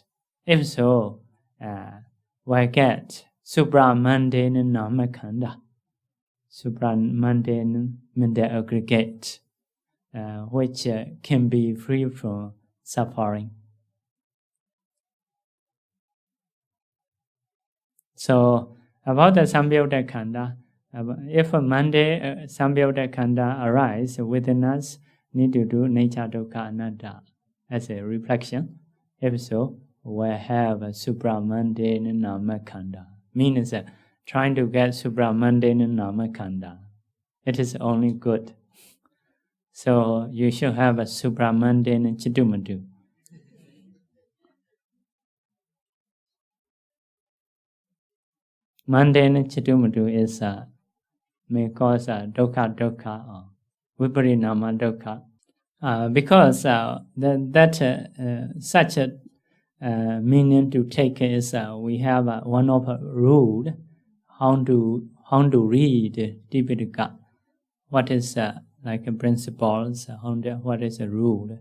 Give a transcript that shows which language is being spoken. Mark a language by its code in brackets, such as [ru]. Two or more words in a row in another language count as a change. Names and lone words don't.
[en] If so, we get supramundane namakanda, supramundane mental aggregate, which can be free from suffering. So about the [pi] Sampayutta Khanda, [en] if a mundane [pi] Sampayutta Khanda [en] arises within us, need to do nature [pi] dukkha anatta [en] as a reflection. If so, we have a supramundane namakanda. Means trying to get supramundane namakanda. It is only good. So you should have a supramundane chittumadu. Mundane chittumadu is may cause dukkha or [pi] viparinama dukkha. [en] Because such a meaning to take is we have one of a rule how to read Tipitaka. What is like a principles? What is a rule?